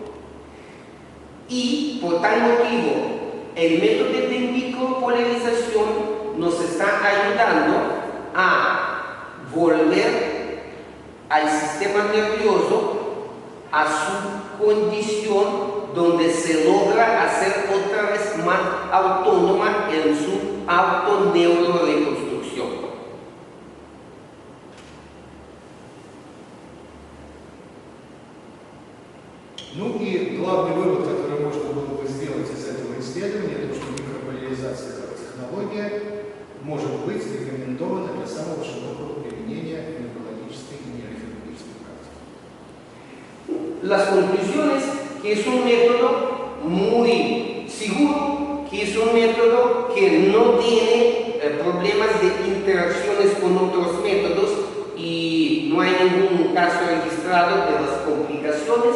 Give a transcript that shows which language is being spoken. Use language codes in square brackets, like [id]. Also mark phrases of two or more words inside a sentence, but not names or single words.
[es] Y por tal motivo, el método de micropolarización nos está ayudando a volver al sistema nervioso a su condición donde se logra hacer otra vez más autónoma en su autoneuroreconstrucción. [ru] Ну и главный вывод, который можно было бы сделать из этого исследования, то, что микрополяризация как технология может быть рекомендована для самого широкого применения в неврологической и нейрохирургической практике. [es] Las conclusiones, que es un método muy seguro, que es un método que no tiene problemas de interacciones con otros métodos y no hay ningún caso registrado de las complicaciones,